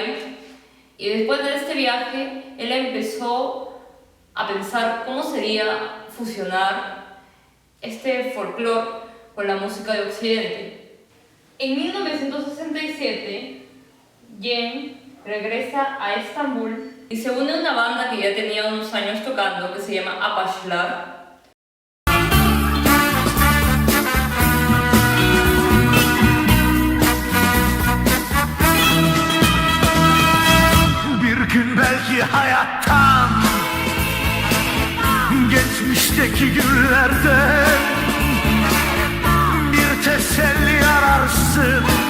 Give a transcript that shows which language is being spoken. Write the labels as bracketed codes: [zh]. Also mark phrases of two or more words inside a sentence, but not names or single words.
[es] Y después de este viaje, él empezó a pensar cómo sería fusionar este folclore con la música de Occidente. En 1967, Jen regresa a Estambul y se une a una banda que ya tenía unos años tocando, que se llama Apaçlar. [tr] Bir gün belki hayattan, geçmişteki günlerden bir teselli ararsın.